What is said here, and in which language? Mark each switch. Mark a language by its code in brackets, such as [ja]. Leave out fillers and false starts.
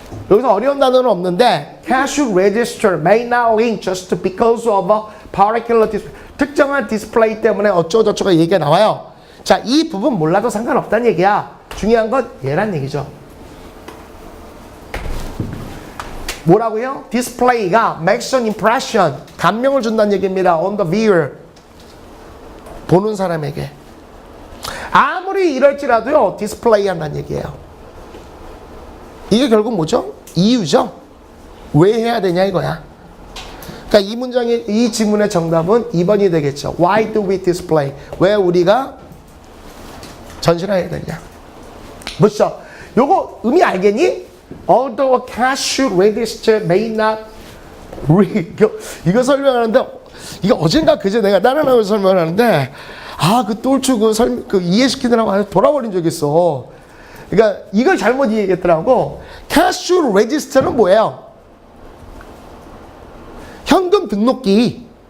[ko] 여기서 어려운 단어는 없는데 [en] cash register may not ring just because of a particular display. [ko] 특정한 디스플레이 때문에 어쩌고저쩌고 얘기가 나와요. 자, 이 부분 몰라도 상관없다는 얘기야. 중요한 건 얘란 얘기죠. 뭐라고요? 디스플레이가 [en] makes an impression, [ko] 감명을 준다는 얘기입니다. [en] on the viewer, [ko] 보는 사람에게. 아무리 이럴지라도요, 디스플레이 한다는 얘기예요. 이게 결국 뭐죠? 이유죠. 왜 해야 되냐 이거야. 그러니까 이 문장의 이 지문의 정답은 2번이 되겠죠. [en] Why do we display? [ko] 왜 우리가 전시를 해야 되냐? 뭐죠? 요거 의미 알겠니? [en] Although a cash register may not ring. [ko] 이거 설명하는데 이거 어젠가 그제 내가 다른 학교 설명하는데 그 똘추 그 이해시키느라고 돌아버린 적이 있어. 그러니까 이걸 잘못 이해했더라고. cash register는 뭐예요? 현금 등록기.